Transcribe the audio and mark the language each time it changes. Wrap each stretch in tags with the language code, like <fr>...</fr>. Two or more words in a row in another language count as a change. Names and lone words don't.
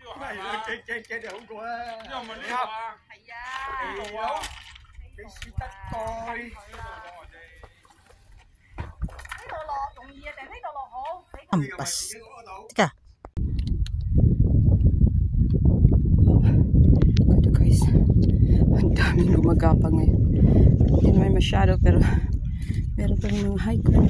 <vi>Chết được không cô ơi. Nhưng mà đi học. Thì đâu. Cái xí tắt coi.</vi> <tl>Ampas. Teka. Ito guys, ang daming gumagapang ngayon. Hindi naman masyado pero meron pa rin mga hikers.</tl>